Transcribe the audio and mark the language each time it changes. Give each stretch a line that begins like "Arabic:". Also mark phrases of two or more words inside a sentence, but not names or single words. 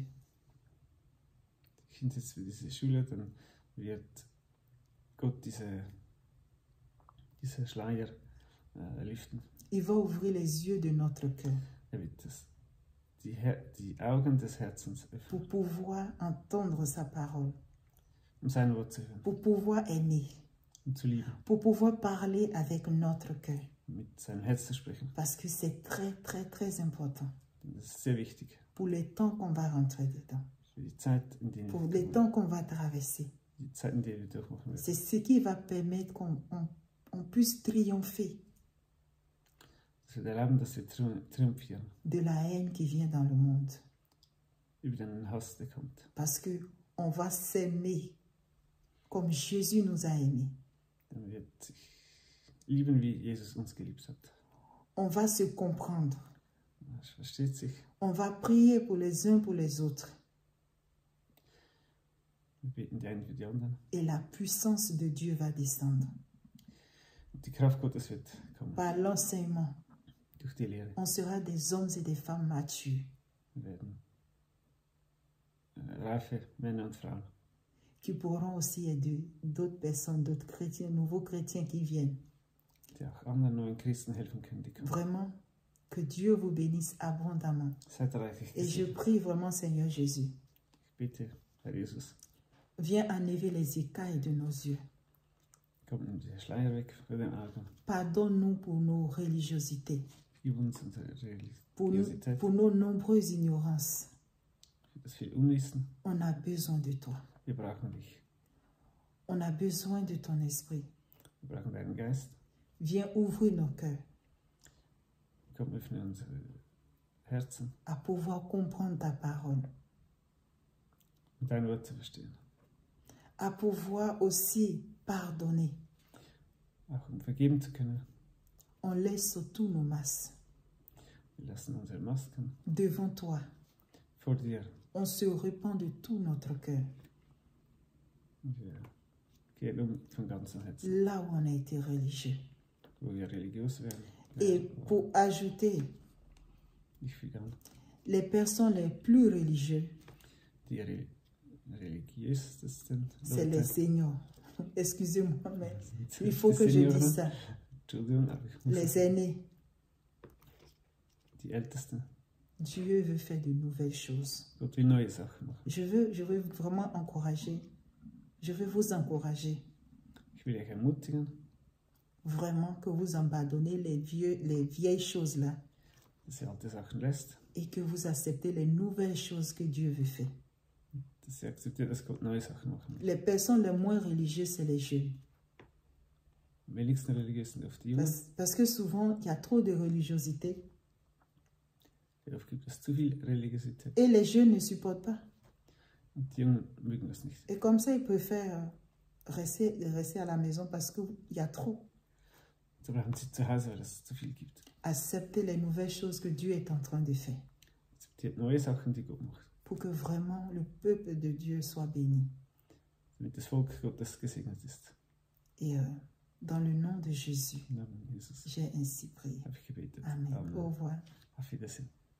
German: hinsetzt für diese Schule, dann wird Gott diese Schleier lüften.
French: Il va ouvrir les yeux de notre cœur
German: Wird die Augen des Herzens öffnen,
French: pour pouvoir entendre sa parole,
German: sein Wort zu hören
French: pour pouvoir aimer,
German: und zu lieben,
French: pour pouvoir parler avec notre cœur.
German: mit seinem Herz zu sprechen.
French: Parce que c'est très, très, très important
German: Und das ist sehr wichtig
French: pour les temps qu'on va rentrer dedans,
German: für die Zeit, in die
French: pour les temps qu'on va traverser.
German: die Zeiten, die wir durchmachen werden.
French: C'est ce qui va permettre qu'on puisse triompher
German: Das wird erlauben, dass wir triumphieren
French: de la haine qui vient dans le monde.
German: über den Hass, der kommt.
French: Parce qu'on va s'aimer comme Jésus nous a aimés.
German: Dann wird sich lieben, wie Jesus uns geliebt hat.
French: On va se comprendre.
German: Es versteht sich.
French: On va prier pour les uns pour les autres.
German: Wir beten die einen für die anderen.
French: Et la puissance de Dieu va descendre.
German: Und die Kraft Gottes wird kommen.
French: Par l'enseignement,
German: Durch die Lehre.
French: on sera des hommes et des femmes matures
German: Wir werden reife Männer und Frauen,
French: qui pourront aussi aider d'autres personnes, d'autres chrétiens, nouveaux chrétiens qui viennent.
German: die auch anderen neuen Christen helfen können, die kommen.
French: Vraiment, que Dieu vous bénisse abondamment.
German: Seid reichlich
French: Et je
German: gesegnet.
French: prie vraiment, Seigneur Jésus,
German: Ich bitte, Herr Jesus,
French: viens enlever les écailles de nos yeux.
German: komm, nimm die Schleier weg von den Augen.
French: Pardonne-nous pour nos religiosités,
German: Gib uns unsere
French: pour
German: Religiosität,
French: nos nombreuses ignorances.
German: für das viel Unwissen.
French: On a besoin de toi.
German: Wir brauchen dich.
French: On a besoin de ton esprit.
German: Wir brauchen deinen Geist.
French: Viens ouvrir nos cœurs
German: Komm, öffne unsere Herzen,
French: à pouvoir comprendre ta parole,
German: um dein Wort zu verstehen.
French: à pouvoir aussi pardonner.
German: Auch um vergeben zu können.
French: On laisse tous nos masques
German: Wir lassen unsere Masken
French: devant toi.
German: vor dir.
French: On se repent de tout notre cœur,
German: Und wir gehen von ganzem Herzen,
French: là où on a été religieux.
German: wo wir religiös werden.
French: Et pour ajouter,
German: Ich füge
French: les personnes les plus religieuses,
German: die religiösesten
French: c'est les
German: Leute.
French: seniors. Excusez-moi, mais
German: sind
French: il faut
German: die
French: que je
German: Senioren.
French: dise ça.
German: Entschuldigung, aber ich muss
French: Les
German: sagen,
French: aînés.
German: die Ältesten.
French: Dieu veut faire de nouvelles choses.
German: Gott will neue Sachen machen.
French: Je veux vraiment encourager. Je veux vous encourager.
German: Ich will euch ermutigen,
French: Vraiment que vous abandonnez les vieilles choses là
German: dass ihr alte Sachen lässt,
French: et que vous acceptez les nouvelles choses que Dieu veut faire.
German: dass ihr akzeptiert, dass Gott neue Sachen machen will.
French: Les personnes les moins religieuses, c'est les jeunes.
German: Am wenigsten religiös sind oft die Jungen.
French: Parce que souvent, il y a trop de religiosité
German: Oft gibt es zu viel Religiosität.
French: et les jeunes ne supportent pas.
German: Und die Jungen mögen das nicht.
French: Et comme ça, ils préfèrent rester à la maison parce qu'il y a trop.
German: So bleiben sie zu Hause, weil es zu viel gibt.
French: Accepter les nouvelles choses que Dieu est en train de faire
German: Akzeptiert neue Sachen, die Gott macht.
French: pour que vraiment le peuple de Dieu soit béni.
German: Damit das Volk Gottes gesegnet ist.
French: Et dans le nom de Jésus,
German: Im Namen Jesus
French: j'ai ainsi prié.
German: habe ich gebetet.
French: Amen. Au revoir.
German: Auf Wiedersehen.